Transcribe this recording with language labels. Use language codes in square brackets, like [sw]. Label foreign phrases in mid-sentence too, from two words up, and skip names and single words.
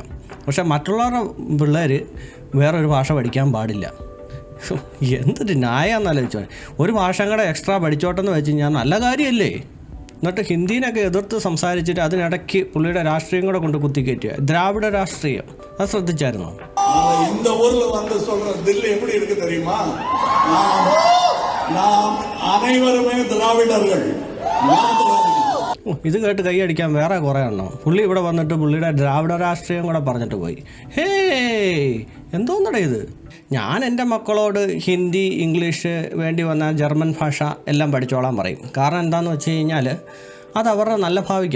[ml] പക്ഷേ മറ്റുള്ളവരുടെ പിള്ളേർ വേറൊരു ഭാഷ പഠിക്കാൻ പാടില്ല. എന്തൊരു ന്യായമെന്ന് ആലോചിച്ചോ. ഒരു ഭാഷ കൂടെ എക്സ്ട്രാ പഠിച്ചോട്ടെന്ന് വെച്ച് കഴിഞ്ഞാൽ നല്ല കാര്യമല്ലേ? എന്നിട്ട് ഹിന്ദീനൊക്കെ എതിർത്ത് സംസാരിച്ചിട്ട് അതിനിടയ്ക്ക് പുള്ളിയുടെ രാഷ്ട്രീയം കൂടെ കൊണ്ട് കുത്തിക്കയറ്റുക. ദ്രാവിഡ രാഷ്ട്രീയം, അത് ശ്രദ്ധിച്ചായിരുന്നോ? [ta] இந்த ஊர்ல வந்து சொல்ற தில்லி எப்படி இருக்கு தெரியுமா? நாம் அனைவருமே திராவிடர்கள். [ml] ഇത് കേട്ട് കൈയടിക്കാൻ വേറെ കുറേ എണ്ണം. പുള്ളി ഇവിടെ വന്നിട്ട് പുള്ളിയുടെ ദ്രാവിഡ രാഷ്ട്രീയം കൂടെ പറഞ്ഞിട്ട് പോയി. ഹേ, എന്തോന്നടേ ഇത്? ഞാൻ എൻ്റെ മക്കളോട് ഹിന്ദി, ഇംഗ്ലീഷ്, വേണ്ടി വന്ന ജർമ്മൻ ഭാഷ എല്ലാം പഠിച്ചോളാൻ പറയും. കാരണം എന്താണെന്ന് വെച്ച് കഴിഞ്ഞാൽ അത് അവരുടെ നല്ല ഭാവിക്കുക.